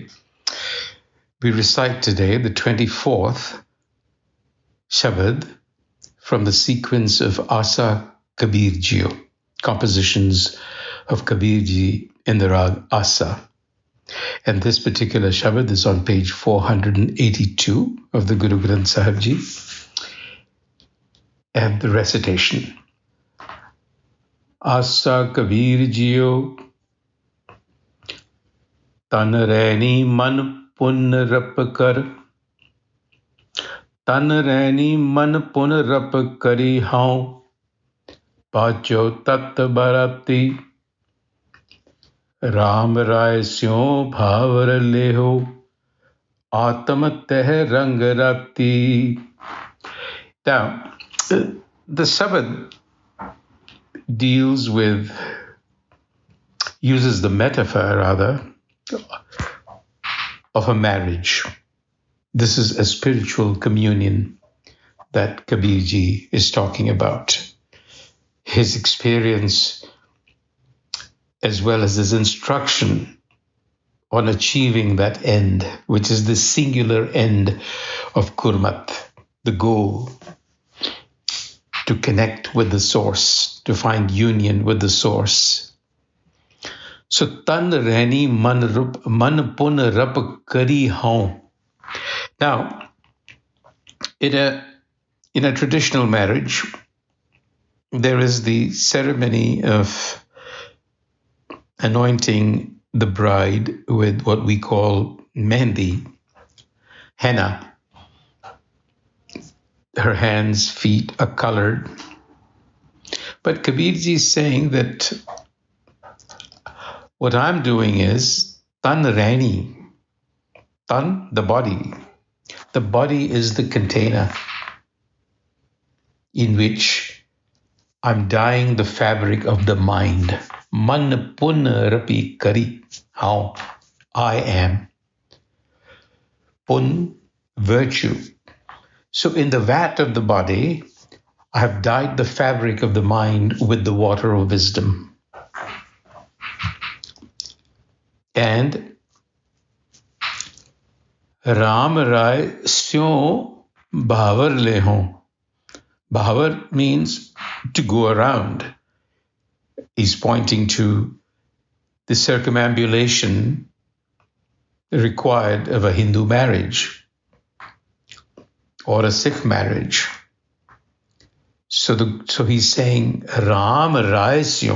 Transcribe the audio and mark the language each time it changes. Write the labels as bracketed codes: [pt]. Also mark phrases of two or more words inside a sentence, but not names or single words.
[en] We recite today the 24th Shabad from the sequence of Asa Kabir Jio, compositions of Kabir Ji in the Rag Asa. And this particular Shabad is on page 482 of the Guru Granth Sahib Ji. And the recitation. [pa] ਆਸਾ ਕਬੀਰ ਜੀਉ, ਤਨ ਰੈਨੀ ਮਨ ਪੁਨ ਰਪ ਕਰ, ਤਨ ਰੈਨੀ ਮਨ ਪੁਨ ਰਪ ਕਰਿ ਹਉ, ਪਾਚਉ ਤਤ ਬਰਾਤੀ, ਰਾਮ ਰਾਇ ਸਿਉ ਭਾਵਰ ਲੇਹਉ, ਆਤਮ ਤੇਹ ਰੰਗ ਰਾਤੀ. [en] Now, the Sabad uses the metaphor rather, of a marriage. This is a spiritual communion that Kabir Ji is talking about. His experience as well as his instruction on achieving that end, which is the singular end of Gurmat, the goal to connect with the source, to find union with the source. So [pa] ਤਨ ਰੈਨੀ ਮਨ ਪੁਨ ਰਪ ਕਰਿ ਹਉ. [en] Now, in a traditional marriage, there is the ceremony of anointing the bride with what we call mehndi, henna. Her hands, feet are colored. But Kabir Ji is saying that what I'm doing is [pa] ਤਨ ਰੈਨੀ, [en] tan, the body. The body is the container in which I'm dyeing the fabric of the mind. [pa] ਮਨ ਪੁਨ ਰਪਿ ਕਰਿ, [en] how I am. Pun, virtue. So in the vat of the body, I have dyed the fabric of the mind with the water of wisdom. [pa] And ਰਾਮ ਰਾਇ ਸਿਉ ਭਾਵਰ ਲੇਹਉ. [en] Bhavar means to go around. He's pointing to the circumambulation required of a Hindu marriage or a Sikh marriage. So he's saying, [pa] ਰਾਮ ਰਾਇ ਸਿਉ.